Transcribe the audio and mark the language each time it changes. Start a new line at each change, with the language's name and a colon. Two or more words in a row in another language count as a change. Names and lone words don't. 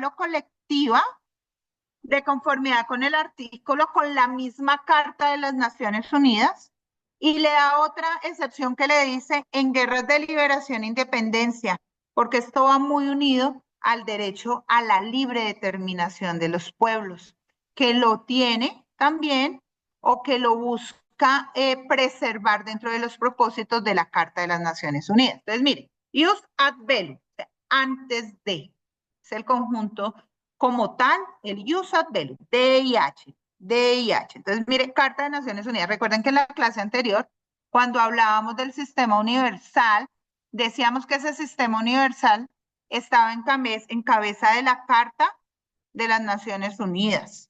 Spanish: o colectiva, de conformidad con el artículo, con la misma Carta de las Naciones Unidas, y le da otra excepción que le dice en guerras de liberación e independencia, porque esto va muy unido al derecho a la libre determinación de los pueblos, que lo tiene también o que lo busca preservar dentro de los propósitos de la Carta de las Naciones Unidas. Entonces, mire,
Latin: ius ad bellum,
Spanish: o sea, antes de, es el conjunto como tal, el
Latin: ius ad bellum,
Spanish: DIH. Entonces, mire, Carta de Naciones Unidas. Recuerden que en la clase anterior, cuando hablábamos del sistema universal, decíamos que ese sistema universal estaba en cabeza de la Carta de las Naciones Unidas.